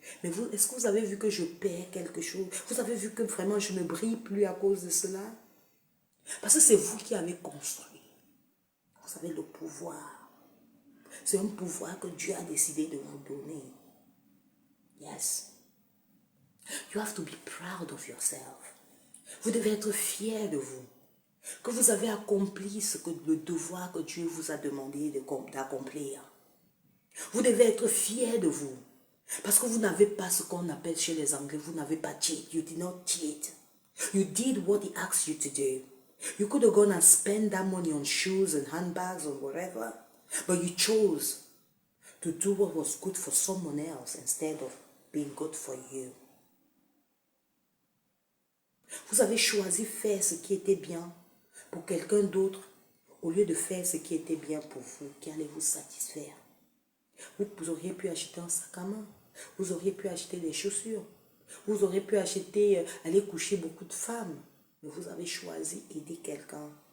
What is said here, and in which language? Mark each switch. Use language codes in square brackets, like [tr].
[fr] Mais vous, est-ce que vous avez vu que je perds quelque chose? Vous avez vu que vraiment je ne brille plus à cause de cela? Parce que c'est vous qui avez construit. Vous avez le pouvoir. C'est un pouvoir que Dieu a décidé de vous donner. [en] Yes. You have to be proud of yourself. [fr] Vous devez être fier de vous. Que vous avez accompli le devoir que Dieu vous a demandé d'accomplir. Vous devez être fier de vous. Parce que vous n'avez pas ce qu'on appelle chez les Anglais, vous n'avez pas cheat. [en] You did not cheat. You did what he asked you to do. You could have gone and spent that money on shoes and handbags or whatever. But you chose to do what was good for someone else instead of being good for you. [fr] Vous avez choisi faire ce qui était bien pour quelqu'un d'autre au lieu de faire ce qui était bien pour vous, qui allait vous satisfaire. Vous auriez pu acheter un sac à main. Vous auriez pu acheter des chaussures. Vous auriez pu acheter, aller coucher beaucoup de femmes. Mais vous avez choisi aider quelqu'un.